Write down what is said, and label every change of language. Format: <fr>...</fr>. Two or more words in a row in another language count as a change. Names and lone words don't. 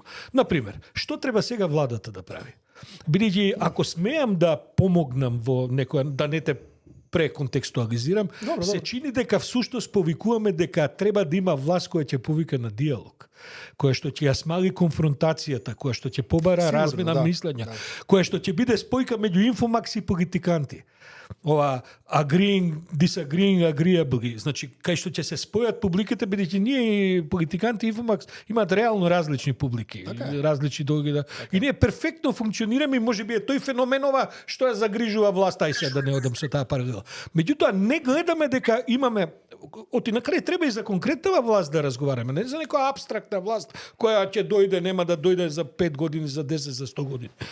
<mk>Например, што треба сега владата да прави? Бидејќи ако смеам да помогнам во некоја, да не те преконтекстуализирам, се чини дека всушност повикуваме дека треба да има власт која ќе повика на диалог, која што ќе ја смали конфронтацијата, која што ќе побара Сигурно, размена да, мислења, да. која што ќе биде спојка меѓу инфомакс и политиканти.</mk> <en>Ова agreeing, disagreeing, agreeably.</en> <mk>Значи, кај што ќе се спојат публиките, бидејќи ние и политиканти и инфомакс имаат реално различни публики, различни долги да. И ние перфектно функционираме и можеби е тој феноменова што ја загрижува власта, ај сега да не одам со таа паралела. Меѓутоа не гледаме дека имаме оти на крај треба и за конкретна власт да разговараме, не за некоја апстрактна власт која ќе дојде, нема да дојде за 5 години, за 10, за 100 години.</mk>